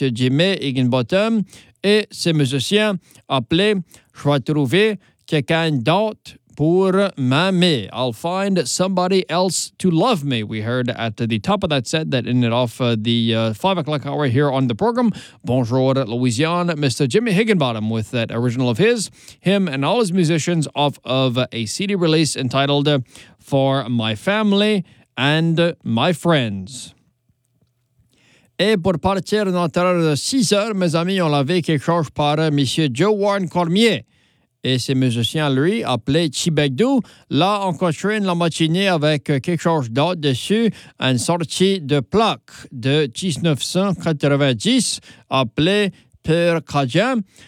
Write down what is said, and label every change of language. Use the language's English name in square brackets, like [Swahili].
[English] Jimmy Higginbottom [French] et ses musiciens appelés « Je vais trouver quelqu'un d'autre pour m'aimer ».« [English] I'll find somebody else to love me », we heard at the top of that set that ended off the 5 o'clock hour here on the program. Bonjour Louisiane, Mr. Jimmy Higginbottom with that original of his, him and all his musicians off of a CD release entitled « For My Family ». And my friends. [French] Et pour partir notre heure de 6 heures, mes amis, on l'avait quelque chose par M. Joe Warren Cormier et ses musiciens, lui, appelés Chibegdu. Là, on continue la matinée avec quelque chose d'autre dessus, une sortie de plaque de 1990 appelée Pur Cajun.